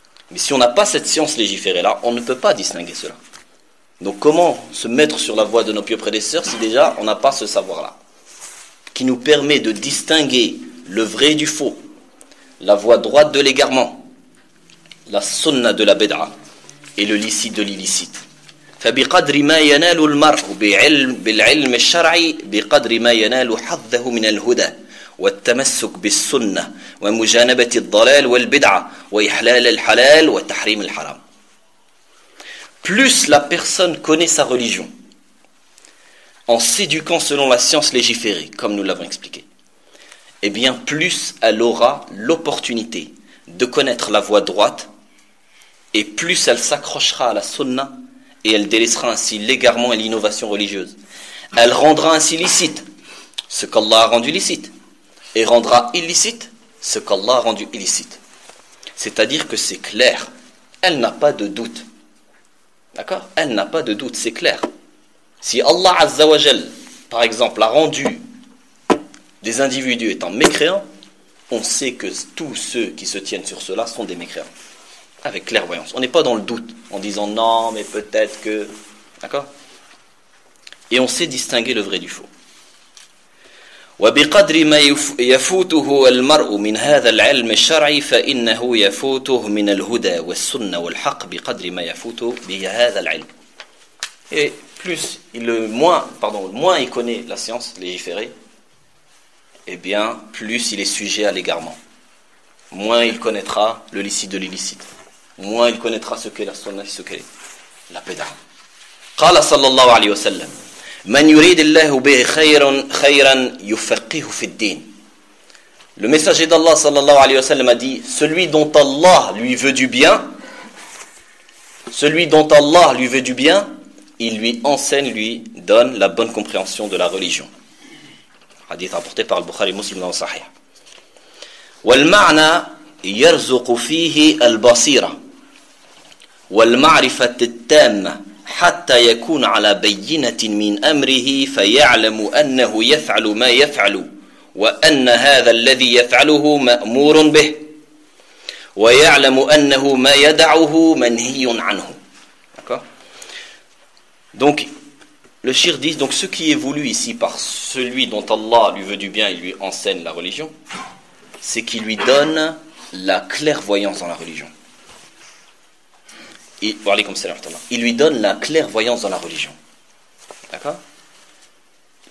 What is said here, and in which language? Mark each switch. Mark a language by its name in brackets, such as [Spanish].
[French] Mais si on n'a pas cette science légiférée-là, on ne peut pas distinguer cela. Donc comment se mettre sur la voie de nos pieux prédécesseurs si déjà on n'a pas ce savoir-là qui nous permet de distinguer le vrai du faux, la voie droite de l'égarement, la sunna de la bid'a et le licite de l'illicite. [Arabic] فبقدر ما ينال المرء بالعلم الشرعي بقدر ما ينال حظه من الهدى والتمسك بالسنة ومجانبة الضلال والبدعة وإحلال الحلال وتحريم الحرام. [French] Plus la personne connaît sa religion en s'éduquant selon la science légiférée, comme nous l'avons expliqué, et bien plus elle aura l'opportunité de connaître la voie droite et plus elle s'accrochera à la sunna et elle délaissera ainsi l'égarement et l'innovation religieuse. Elle rendra ainsi licite ce qu'Allah a rendu licite et rendra illicite ce qu'Allah a rendu illicite. C'est-à-dire que c'est clair, elle n'a pas de doute. D'accord ? Elle n'a pas de doute, c'est clair. Si Allah Azza wa Jal, par exemple, a rendu des individus étant mécréants, on sait que tous ceux qui se tiennent sur cela sont des mécréants. Avec clairvoyance. On n'est pas dans le doute, en disant non, mais peut-être que... D'accord ? Et on sait distinguer le vrai du faux. [Arabic] وبقدر ما يفوته المرء من هذا العلم الشرعي فإنه يفوته من الهدى والسنة والحق بقدر ما يفوته بهذا العلم. [French] Et plus le moins, pardon, moins il connaît la science légiférée, eh bien plus il est sujet à l'égarement. Moins il connaîtra le licite de l'illicite. Moins il connaîtra ce qu'est la sunna et ce qu'est la bid'a. [Arabic] قال صلى الله عليه وسلم من يريد الله به خيرا خيرا يفقهه في الدين. [French] Le messager d'Allah sallallahu alayhi wa sallam a dit, celui dont Allah lui veut du bien, celui dont Allah lui veut du bien, il lui enseigne, lui donne la bonne compréhension de la religion. Hadith rapporté par Al-Bukhari Muslim dans le Sahih. [Arabic] والمعنى يرزق فيه البصيرة والمعرفة التامة حتى يكون على بينة من أمره فيعلم أنه يفعل ما يفعل وأن هذا الذي يفعله مأمور به ويعلم أنه ما يدعه منهي عنه. [French] D'accord. Donc le shir dit, donc ce qui est voulu ici par celui dont Allah lui veut du bien et lui enseigne la religion, c'est qu'il lui donne la clairvoyance dans la religion. Il lui donne la clairvoyance dans la religion. D'accord ?